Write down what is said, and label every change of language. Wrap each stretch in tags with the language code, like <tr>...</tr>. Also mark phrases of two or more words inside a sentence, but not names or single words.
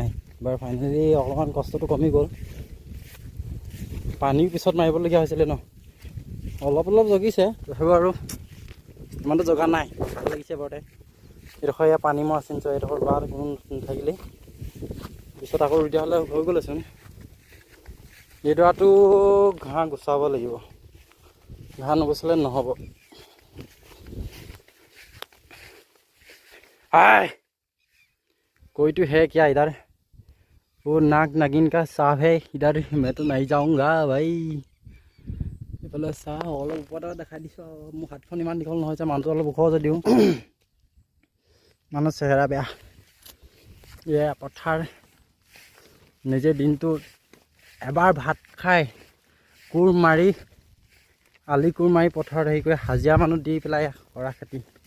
<as>এইবাৰ ফাইনেলি অলপমান কষ্টটো কমি গ'ল। পানীও পিছত মাৰিবলগীয়া হৈছিলে ন, অলপ জগিছে তথাপিও আৰু ইমানটো জগা নাই। ভাল লাগিছে বাৰুতে। এইডোখৰ এয়া পানী মৰা চিন, এইডোখৰ ৰোৱা কোনো নাথাকিলেই পিছত আকৌ ৰুই দিয়া হ'লে হৈ গ'লেচোন। এইডৰাটো ঘাঁহ গুচাব লাগিব, ঘাঁহ নগুচালে নহ'ব।</as> <hi>कोई तो है क्या इधर? वो नाग नागिन का सांप है इधर। मैं तो नहीं जाऊँगा भाई।</hi> <as>এইফালে চাহ অলপ ওপৰতে দেখাই দিছোঁ আৰু মোৰ হাতখন ইমান দীঘল নহয় যে মানুহটো অলপ ওখ যদিও মানুহ চেহেৰা বেয়া। এয়া পথাৰ, নিজে দিনটো এবাৰ ভাত খাই কোৰ মাৰি আলি কোৰ মাৰি পথাৰত হেৰি কৰি হাজিৰা মানুহ দি পেলাই কৰা খেতি।</as>